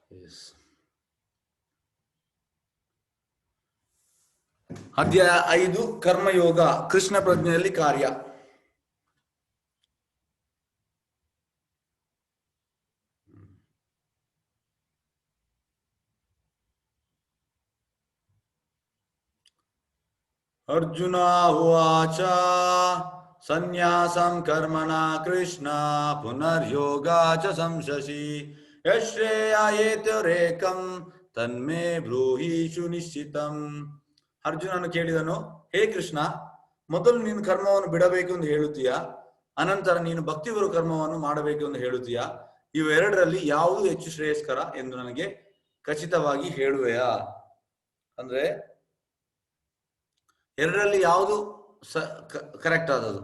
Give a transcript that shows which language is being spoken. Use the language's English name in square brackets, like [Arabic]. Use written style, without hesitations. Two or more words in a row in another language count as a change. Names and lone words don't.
[Kannada] ಅಧ್ಯಾಯ 5 ಕರ್ಮಯೋಗ ಕೃಷ್ಣ ಪ್ರಜ್ಞೆಯಲ್ಲಿ ಕಾರ್ಯ. [Sanskrit] ಅರ್ಜುನ ಉವಾಚ ಸನ್ಯಾಸಂ ಕರ್ಮಣ ಕೃಷ್ಣ ಪುನರ್ಯೋಗ ಚ ಸಂಶಸಿ ಯಶ್ರೇಯೇತರೇಕಂ ತನ್ಮೇ ಬ್ರೂಹಿ ಸುನಿಶ್ಚಿತಂ. [Kannada] ಅರ್ಜುನನು ಕೇಳಿದನು, ಹೇ ಕೃಷ್ಣ, ಮೊದಲು ನೀನು ಕರ್ಮವನ್ನು ಬಿಡಬೇಕು ಎಂದು ಹೇಳುತ್ತೀಯಾ, ಅನಂತರ ನೀನು ಭಕ್ತಿಪೂರ್ವ ಕರ್ಮವನ್ನು ಮಾಡಬೇಕು ಎಂದು ಹೇಳುತ್ತೀಯಾ? ಇವೆರಡರಲ್ಲಿ ಯಾವುದು ಹೆಚ್ಚು ಶ್ರೇಯಸ್ಕರ ಎಂದು ನನಗೆ ಖಚಿತವಾಗಿ ಹೇಳುವೆಯಾ? ಅಂದ್ರೆ ಎರಡರಲ್ಲಿ ಯಾವುದು ಕರೆಕ್ಟ್ ಆದದ್ದು?